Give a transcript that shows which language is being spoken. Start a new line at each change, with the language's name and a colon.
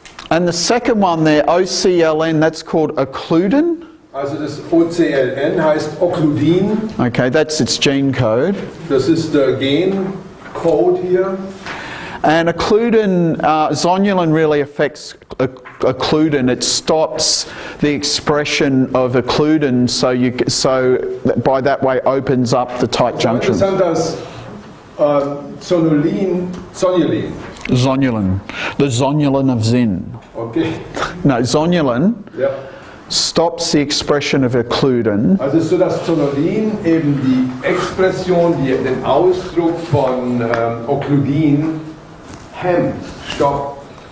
English: And the second one there, OCLN, that's called occludin.
German: Also das OCLN heißt Occludin,
English: Okay, that's its gene code.
German: das ist der Gencode hier.
English: And occludin, zonulin really affects occludin. It stops the expression of occludin, so by that way opens up the tight junctions.
German: Interessant, dass zonulin,
English: Zonulin, the zonulin of Zin. okay, No, zonulin
German: ja.
English: stops the expression of occludin.
German: Also es ist so, dass Zonulin eben die Expression, den Ausdruck von Occludin hemmt, stoppt.